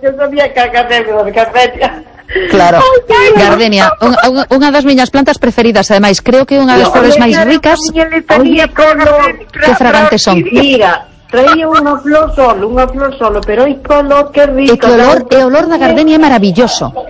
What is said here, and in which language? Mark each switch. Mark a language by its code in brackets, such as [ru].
[es] Yo sabía que había gardenia. [gl] Claro, gardenia, unha das miñas plantas preferidas, ademais, creo que unha das flores máis ricas. Que fragantes son. Mira, traía unha flor solo, pero hai color, que rico. E color, e olor da gardenia é maravilloso.